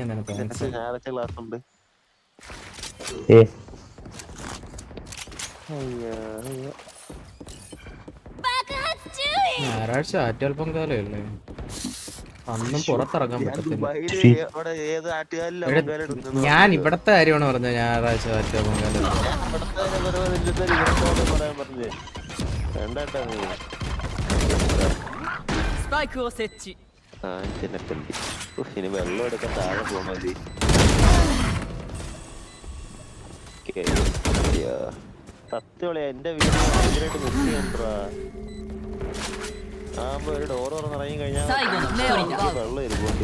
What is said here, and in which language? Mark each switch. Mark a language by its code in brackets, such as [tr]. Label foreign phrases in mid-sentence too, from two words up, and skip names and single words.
[ml] ഞായറാഴ്ച ക്ലാസ് ഉണ്ട്. അയ്യോ ഞായറാഴ്ച ആറ്റുകാൽ പൊങ്കാലയല്ലേ, അന്നും പുറത്തിറങ്ങാൻ ഞാൻ പറ്റത്തില്ല. ദുബായില് അവിടെ ഏത് ആറ്റുകാലില്ല എടാ, പൊങ്കാല ഇടുന്നെന്ന് ഞാൻ പറഞ്ഞത്. ഇവിടത്തെ കാര്യമാണ് പറഞ്ഞത്, ഞായറാഴ്ച ആറ്റുകാൽ പൊങ്കാല. ഞാൻ അവിടത്തെ കാര്യം പറയുമ്പോ നിന്റെ അടുത്ത് ഇവിടത്തെ കാര്യം പറയാൻ പറഞ്ഞേ. വേണ്ടാട്ടാ നീ. [ja] スパイクを設置 [ml] ചെന്നപ്പല്ലി. ഇനി വെള്ളം എടുക്കാൻ താഴെ പോണോ മതി. സത്യോളെ എന്റെ വീട് ഭയങ്കരമായിട്ട് മിസ് ചെയ്യണ്ടാ. ആകുമ്പോ ഒരു ഡോർ തുറന്ന് ഇറങ്ങി കഴിഞ്ഞാൽ വെള്ളം ഇരിക്കുന്നുണ്ട്.